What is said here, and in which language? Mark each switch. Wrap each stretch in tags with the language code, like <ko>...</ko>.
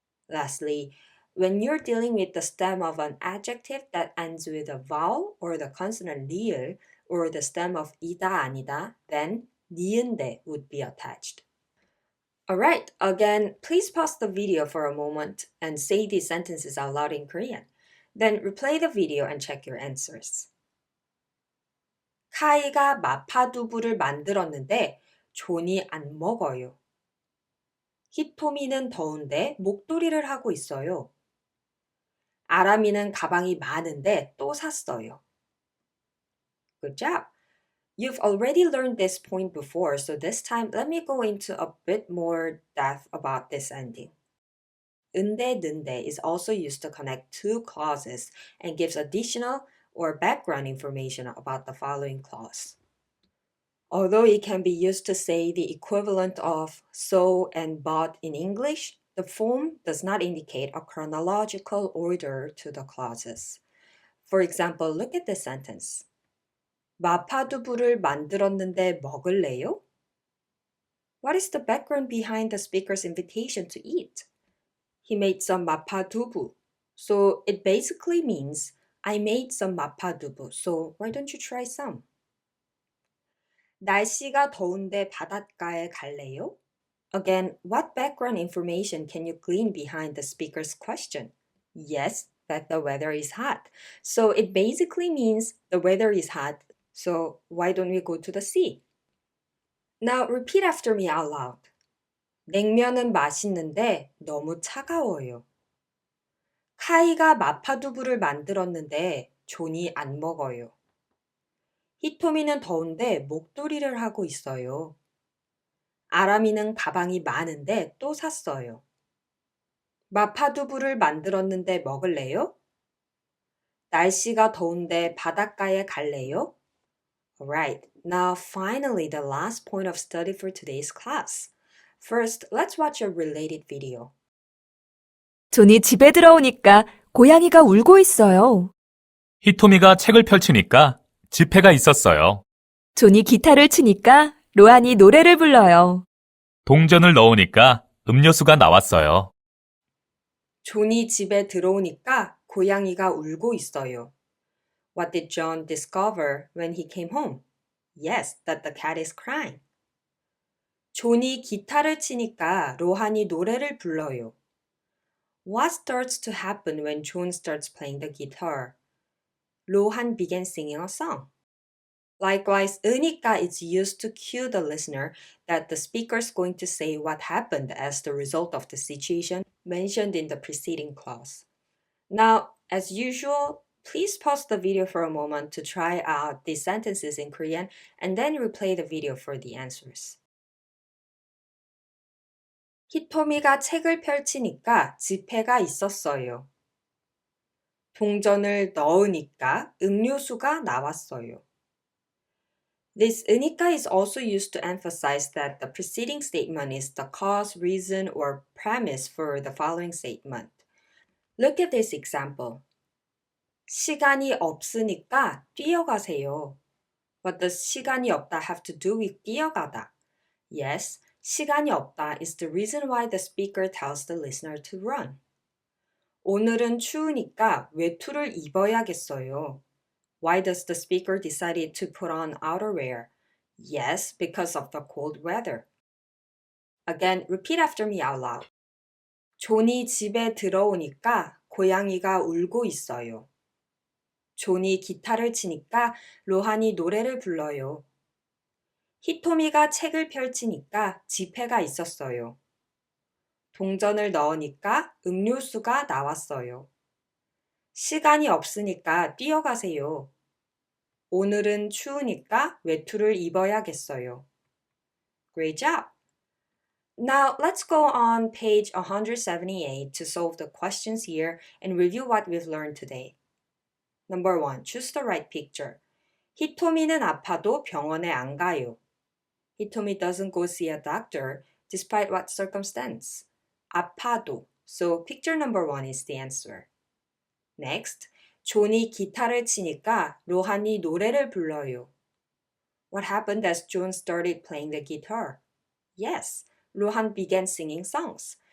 <en>Lastly, when you're dealing with the stem of an adjective that ends with a vowel or the consonant 리을 or the stem of 이다, 아니다, then 니은데 would be attached. Alright, again, please pause the video for a moment and say these sentences out loud in Korean. Then replay the video and check your answers.</en> <ko>카이가 마파두부를 만들었는데 존이 안 먹어요. 히토미는 더운데 목도리를 하고 있어요. 아람이는 가방이 많은데 또 샀어요.</ko> <en>Good job! You've already learned this point before, so this time let me go into a bit more depth about this ending. 은데, 는데 is also used to connect two clauses and gives additional or background information about the following clause. Although it can be used to say the equivalent of so and but in English, the form does not indicate a chronological order to the clauses. For example, look at this sentence.</en> <ko>마파두부를 만들었는데 먹을래요?</ko> <en>What is the background behind the speaker's invitation to eat? He made some 마파두부. So it basically means I made some 마파두부, so why don't you try some?</en> <ko>날씨가 더운데 바닷가에 갈래요?</ko> <en>Again, what background information can you glean behind the speaker's question? Yes, that the weather is hot. So it basically means the weather is hot, so why don't we go to the sea? Now repeat after me out loud.</en> <ko>냉면은 맛있는데 너무 차가워요. 카이가 마파두부를 만들었는데 존이 안 먹어요. 히토미는 더운데 목도리를 하고 있어요. 아람이는 가방이 많은데 또 샀어요. 마파두부를 만들었는데 먹을래요? 날씨가 더운데 바닷가에 갈래요?</ko> <en>Alright, now finally the last point of study for today's class. First, let's watch a related video.</en> <ko>존이 집에 들어오니까 고양이가 울고 있어요. 히토미가 책을 펼치니까 지폐가 있었어요. 존이 기타를 치니까 로한이 노래를 불러요. 동전을 넣으니까 음료수가 나왔어요. 존이 집에 들어오니까 고양이가 울고 있어요.</ko> <en>What did John discover when he came home? Yes, that the cat is crying.</en> <ko>존이 기타를 치니까 로한이 노래를 불러요.</ko> <en>What starts to happen when John starts playing the guitar? 로한 began singing a song. Likewise, 으니까 is used to cue the listener that the speaker is going to say what happened as the result of the situation mentioned in the preceding clause. Now, as usual, please pause the video for a moment to try out these sentences in Korean and then replay the video for the answers.</en> <ko>히토미가 책을 펼치니까 지폐가 있었어요. 동전을 넣으니까 음료수가 나왔어요.</ko> <en>This 으니까 is also used to emphasize that the preceding statement is the cause, reason, or premise for the following statement. Look at this example.</en> <ko>시간이 없으니까 뛰어가세요.</ko> <en>What does</en> <ko>시간이 없다</ko> <en>have to do with 뛰어가다? Yes,</en> <ko>시간이 없다</ko> <en>is the reason why the speaker tells the listener to run.</en> <ko>오늘은 추우니까 외투를 입어야겠어요.</ko> <en>Why does the speaker decide to put on outerwear? Yes, because of the cold weather. Again, repeat after me out loud.</en> <ko>존이 집에 들어오니까 고양이가 울고 있어요. 존이 기타를 치니까 로한이 노래를 불러요. 히토미가 책을 펼치니까 지폐가 있었어요. 동전을 넣으니까 음료수가 나왔어요. 시간이 없으니까 뛰어가세요. 오늘은 추우니까 외투를 입어야겠어요.</ko> <en>Great job! Now let's go on page 178 to solve the questions here and review what we've learned today. Number 1. Choose the right picture.</en> <ko>히토미는 아파도 병원에 안 가요.</ko> <en>Hitomi doesn't go see a doctor despite what circumstance.</en> <ko>아파도.</ko> <en>So picture number 1 is the answer. Next,</en> <ko>존이 기타를 치니까 로한이 노래를 불러요.</ko> <en>What happened as John started playing the guitar? Yes, 로한 began singing songs.</en>